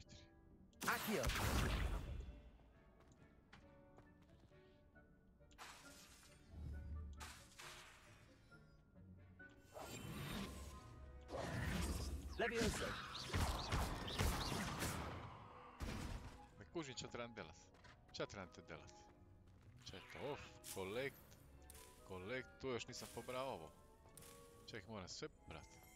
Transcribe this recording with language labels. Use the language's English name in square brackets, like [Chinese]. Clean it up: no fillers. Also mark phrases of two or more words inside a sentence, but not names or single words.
[Croatian] Akio! Levioso! Ne kužim ča trebam delat. Ča trebam te delat? Čekaj, [English] off, collect, [Croatian] tu još nisam pobrao ovo. Čekaj, moram sve pobrati.